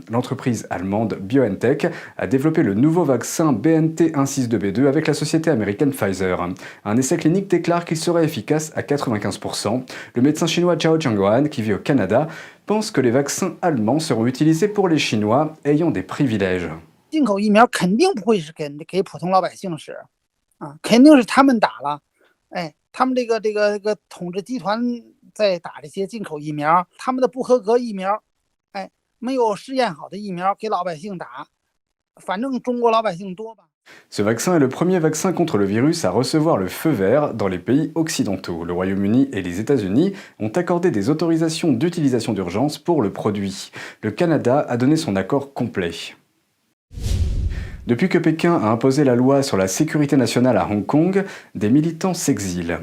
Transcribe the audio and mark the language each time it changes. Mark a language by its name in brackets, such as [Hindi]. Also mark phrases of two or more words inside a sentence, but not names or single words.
[French] L'entreprise allemande BioNTech a développé le nouveau vaccin BNT162b2 avec la société américaine Pfizer. Un essai clinique déclare qu'il serait efficace à 95%. Le médecin chinois Zhao Changguan, qui vit au Canada, pense que les vaccins allemands seront utilisés pour les Chinois ayant des privilèges. [Chinese] 进口疫苗肯定不会是给普通老百姓使啊，肯定是他们打了，他们这个统治集团在打这些进口疫苗，他们的不合格疫苗，没有试验好的疫苗给老百姓打，反正中国老百姓多吧。 [French] Ce vaccin est le premier vaccin contre le virus à recevoir le feu vert dans les pays occidentaux. Le Royaume-Uni et les États-Unis ont accordé des autorisations d'utilisation d'urgence pour le produit. Le Canada a donné son accord complet. Depuis que Pékin a imposé la loi sur la sécurité nationale à Hong Kong, des militants s'exilent.